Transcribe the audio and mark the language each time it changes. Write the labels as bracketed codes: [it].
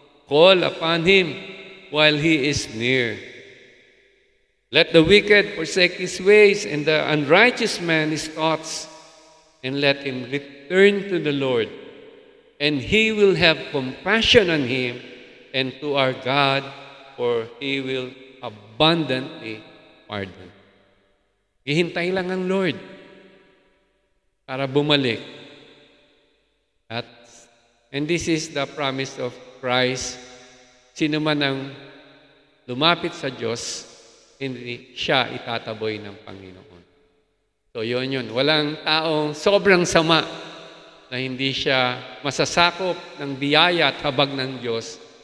[en] Call upon Him while He is near. Let the wicked forsake his ways and the unrighteous man his thoughts, and let him return to the Lord, and He will have compassion on him and to our God, for He will abundantly pardon." [tl] Hihintay lang ang Lord para bumalik. [en] And this is the promise of Christ. [tl] Sino man ang lumapit sa Diyos, hindi siya itataboy ng Panginoon. So yun. Walang taong sobrang sama na hindi siya masasakop ng biyaya at habag ng Diyos.